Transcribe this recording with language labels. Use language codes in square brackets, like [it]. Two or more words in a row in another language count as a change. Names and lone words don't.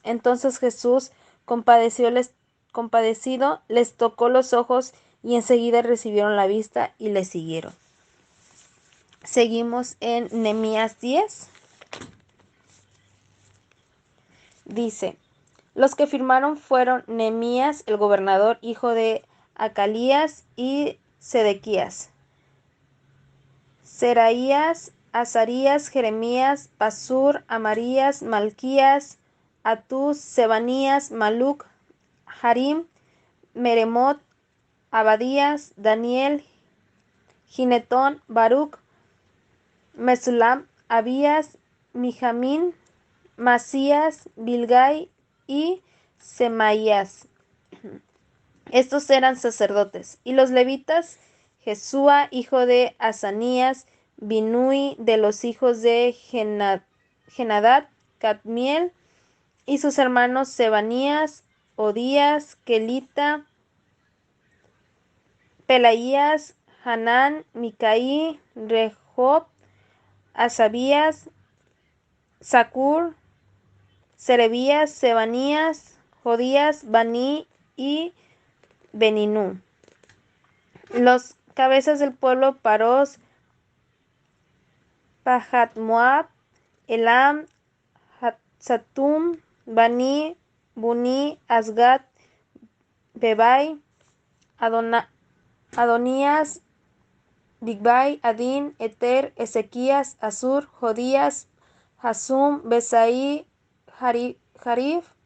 [es] Entonces Jesús, compadecido, les tocó los ojos, y enseguida recibieron la vista y le siguieron. Seguimos en Nehemías 10. Dice: los que firmaron fueron Nehemías, el gobernador, hijo de Acalías, y Sedequías, Seraías, Azarías, Jeremías, Pasur, Amarías, Malquías, Atús, Sebanías, Maluc, Harim, Meremot, Abadías, Daniel, Ginetón, Baruch, Mesulam, Abías, Mijamín, Masías, Bilgai y Semaías. Estos eran sacerdotes. Y los levitas: Jesúa, hijo de Asanías, Binui, de los hijos de Genadad, Cadmiel, y sus hermanos Sebanías, Odías, Kelita, Pelaías, Hanán, Micaí, Rehob, Asabías, Zacur, Serebías, Sebanías, Jodías, Baní y Beninú. Los cabezas del pueblo: Paros, Pahat Moab, Elam, Satum, Bani, Buni, Asgad, Bebai, Adonías, Bigbai, Adín, Eter, Ezequías, Asur, Jodías, Hasum, Besaí, Jarif,